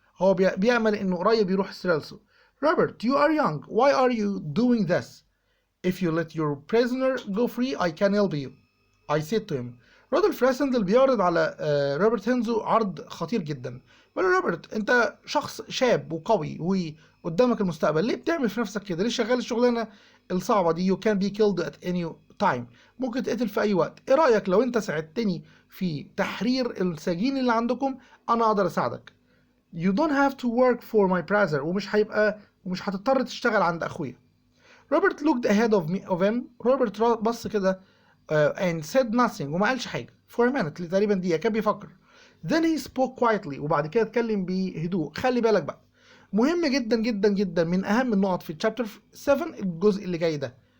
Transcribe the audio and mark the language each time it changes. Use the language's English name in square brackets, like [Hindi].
[Arabic] هو بيأمل انه قريب يروح ستريلسو. [English] Robert, you are young. Why are you doing this? If you let your prisoner go free, I can help you. I said to him. [Arabic] رودولف راسندل بيعرض على روبرت هينزو عرض خطير جدا. بيقول له روبرت انت شخص شاب وقوي وقدامك المستقبل، ليه بتعمل في نفسك كده؟ ليه شغال الشغلانه الصعبه دي؟ [English] You can be killed at any time. [Arabic] ممكن تقتل في اي وقت. ايه رايك لو انت ساعدتني في تحرير السجين اللي عندكم؟ انا اقدر اساعدك. [English] You don't have to work for my brother. [Arabic] ومش هتضطر تشتغل عند اخويا. [English] Robert looked ahead of him. [Arabic] روبرت بص كده [English] and said nothing [Arabic] وما قالش حاجة [English] for a minute [Arabic] تقريبا دقيقة كان بيفكر. [English] Then he spoke quietly [Arabic] وبعد كده اتكلم بهدوء. خلي بالك بقى مهم جدا جدا جدا من أهم النقط في chapter 7 الجزء اللي جاي ده.